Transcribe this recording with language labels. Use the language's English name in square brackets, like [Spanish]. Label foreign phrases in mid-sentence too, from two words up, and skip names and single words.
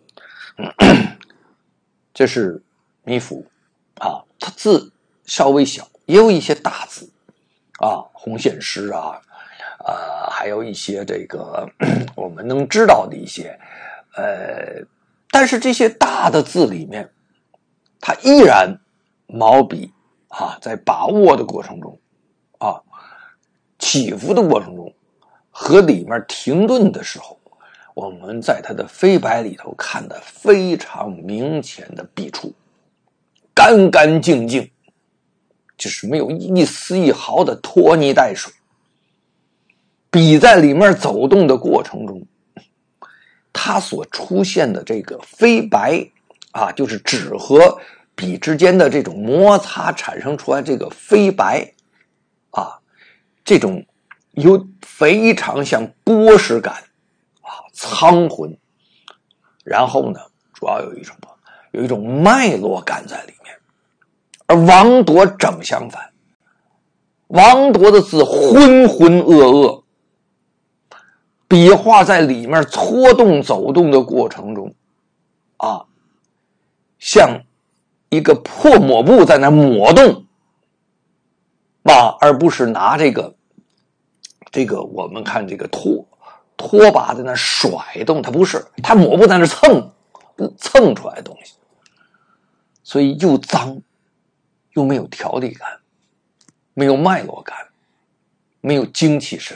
[Chinese] 這是米芾它字稍微小，也有一些大字紅線詩還有一些這個我們能知道的一些但是這些大的字裡面，它依然毛筆在把握的過程中起伏的過程中和裡面停頓的時候，我們在它的飞白裡頭看得非常明顯的筆觸，乾乾淨淨，就是沒有一絲一毫的拖泥帶水。筆在裡面走動的過程中，它所出現的這個飛白就是紙和筆之間的這種摩擦產生出來這個飛白這種有非常像波石感蒼渾，然後呢主要有一種脈絡感在裡面。而王铎正相反，王铎的字渾渾噩噩，筆畫在裡面搓動走動的過程中像一個破抹布在那抹動而不是拿这个我們看這個拖把在那甩動，它不是，它抹布在那蹭出來的東西，所以又髒又沒有條理感，沒有脈絡感，沒有精氣神。